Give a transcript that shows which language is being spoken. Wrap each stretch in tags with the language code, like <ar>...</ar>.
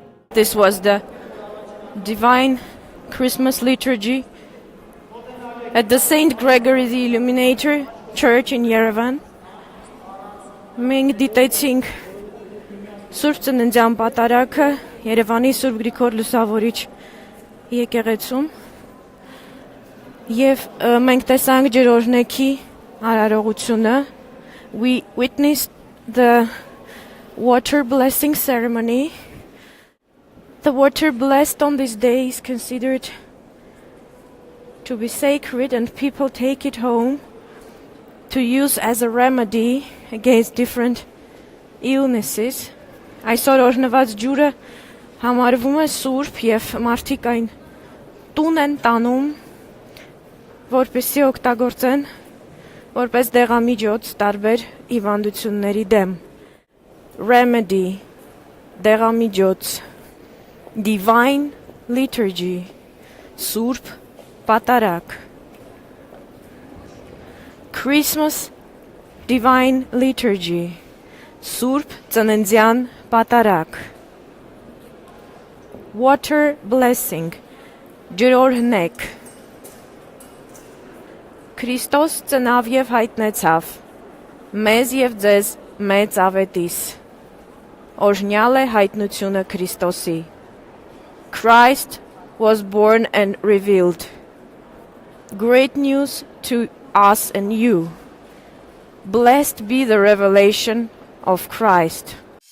<en>This was the Divine Christmas Liturgy at the St. Gregory the Illuminator Church in Yerevan.</en> <hy>Մենք դիտեցինք Սուրբ Ծննդյան պատարագը Երևանի Սուրբ Գրիգոր Լուսավորիչ եկեղեցում եւ մենք տեսանք ջրօրհնեքի արարողությունը.</hy> <en>We witnessed the water blessing ceremony. The water blessed on this day is considered to be sacred and people take it home to use as a remedy against different illnesses.</en> <hy>Այսօր օրհնված ջուրը համարվում է սուրբ եւ մարդիկ այն տուն են տանում, որպեսզի օգտագործեն որպես դեղամիջոց տարբեր հիվանդությունների դեմ.</hy> <en>Remedy,</en> <hy>դեղամիջոց.</hy> <en>Divine Liturgy,</en> <hy>Surp Patarak.</hy> <en>Christmas Divine Liturgy,</en> <hy>Surp Ծննդյան Patarak.</hy> <en>Water Blessing,</en> <hy>Ջրօրհնեք. Քրիստոս ծնավ եւ հայտնեցավ, մեզ եւ ձեզ մեծ ավետիս. Օրհնյալ է հայտնությունը Քրիստոսի.</hy> <en>Christ was born and revealed. Great news to us and you. Blessed be the revelation of Christ.</en>